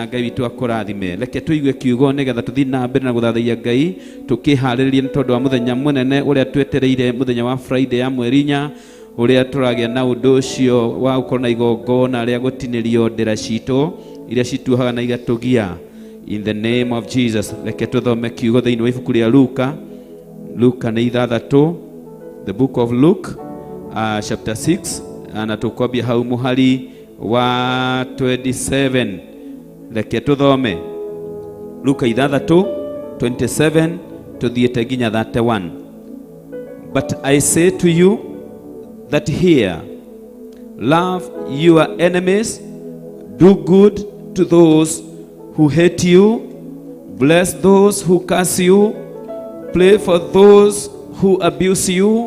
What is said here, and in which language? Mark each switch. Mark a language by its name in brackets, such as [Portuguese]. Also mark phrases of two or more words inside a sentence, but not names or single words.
[Kikuyu] Ngai witũ akũrathime. Reke tũigue kiugo nĩgetha tũthiĩ na mbere na gũthathaiya Ngai, tũkĩharĩrĩria nĩ tondũ wa mũthenya mũnene ũrĩa twetereire, mũthenya wa Friday ya mweri-inya, ũrĩa tũragĩa na ũndũ ũcio wa gũkorwo na igongona rĩa gũtinĩrio ndĩra citũ iria cituohaga na igatũgia. [English] In the name of Jesus, [Kikuyu] reke tũthome kiugo thĩinĩ wa ibuku rĩa Luka. Luka nĩ 6, [English] the book of Luke, chapter 6, [Kikuyu] na tũkwambia hau mũhari wa 27. Reke tũthome Luka 6:27 tũthiĩte nginya 31. [English] But I say to you that here, love your enemies, do good to those who hate you, bless those who curse you, pray for those who abuse you.